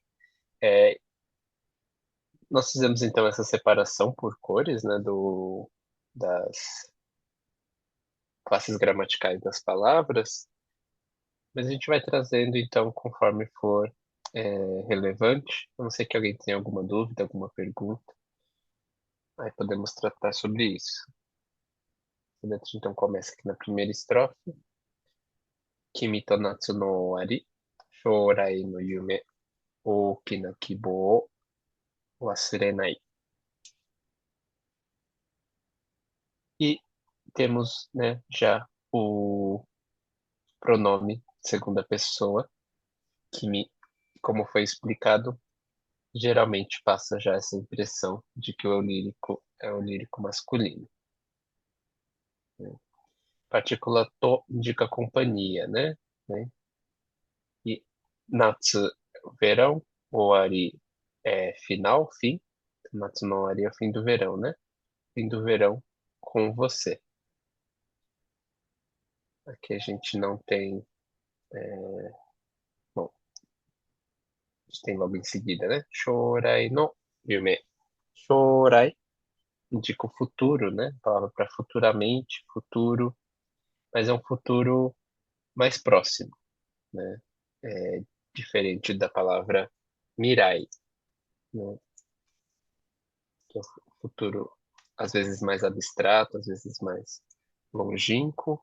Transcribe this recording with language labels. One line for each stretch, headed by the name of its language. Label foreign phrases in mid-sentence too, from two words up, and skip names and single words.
Portuguese: É, nós fizemos então essa separação por cores, né, das classes gramaticais das palavras, mas a gente vai trazendo então conforme for relevante. A não ser que alguém tenha alguma dúvida, alguma pergunta, aí podemos tratar sobre isso. A letra então começa aqui na primeira estrofe.
Japanese: 君と夏の終わり、将来の夢、大きな希望を忘れない.
Portuguese: E temos, né, já o pronome segunda pessoa, kimi, como foi explicado, geralmente passa já essa impressão de que o eu lírico é o lírico masculino, né? Partícula to indica companhia, né? E natsu, verão, owari é final, fim.
Japanese: 夏の終わり
Portuguese: é o fim do verão, né? Fim do verão com você. Aqui a gente não tem, bom, a gente tem logo em seguida, né?
Japanese: 将来の夢.
Portuguese: Shorai indica o futuro, né? A palavra para futuramente, futuro, mas é um futuro mais próximo, né? É diferente da palavra mirai, né? Que é um futuro às vezes mais abstrato, às vezes mais longínquo.